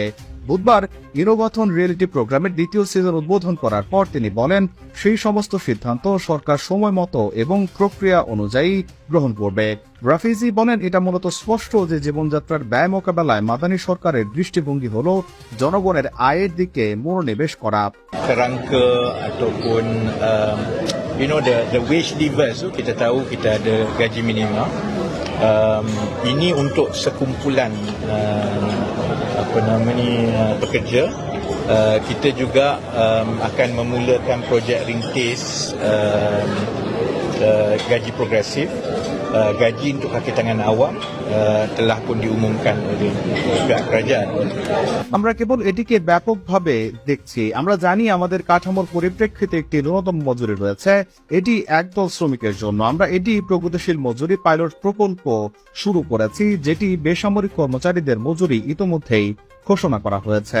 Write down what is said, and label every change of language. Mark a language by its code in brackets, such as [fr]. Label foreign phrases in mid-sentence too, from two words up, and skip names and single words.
[bn] বুধবার ইনোভাথন রিয়েলিটি প্রোগ্রামের দ্বিতীয় সিজন উদ্বোধন করার পর তিনি বলেন, সেই সমস্ত সিদ্ধান্ত সরকার সময় মতো এবং প্রক্রিয়া অনুযায়ী গ্রহণ করবে। রাফিজি বলেন, এটা মূলত স্পষ্ট যে জীবনযাত্রার ব্যয় মোকাবেলায় মাদানী সরকারের দৃষ্টিভঙ্গি হল জনগণের আয়ের দিকে মনোনিবেশ করা। [ms] Kerangka ataupun [en] the wage levers [ms] tu kita tahu kita ada gaji minimum. Ini untuk sekumpulan pekerja. Kita juga akan memulakan projek rintis gaji progresif. Gaji untuk kaki tangan awam telah pun diumumkan oleh pihak kerajaan. [bn] আমরা কেবল এটিকে ব্যাপকভাবে দেখছি। আমরা জানি আমাদের কাঠামোর পরিপ্রেক্ষিতে একটি ন্যূনতম মজুরি রয়েছে, এটি একদল শ্রমিকের জন্য। আমরা এটি প্রগতিশীল মজুরি পাইলট প্রকল্প শুরু করেছি, যেটি বেসামরিক কর্মচারীদের মজুরি ইতোমধ্যেই ঘোষণা করা হয়েছে।